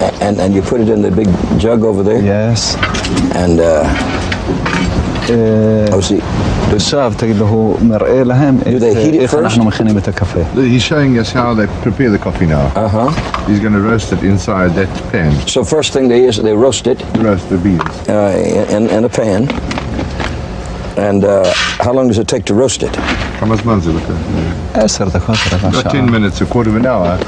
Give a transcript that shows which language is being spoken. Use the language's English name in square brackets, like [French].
[English] and you put it in the big jug over there. Yes. And see. [Hebrew] עכשיו תגיד לו מראה להם איך אנחנו מכינים את הקפה. [English] He's showing us how they prepare the coffee now. He's going to roast it inside that pan. So first thing they roast it. Roast the beans. In a pan. And how long does it take to roast it? [Arabic] كم زمان زلته؟ 10 دقائق. [English] About 10 minutes, a quarter of an hour.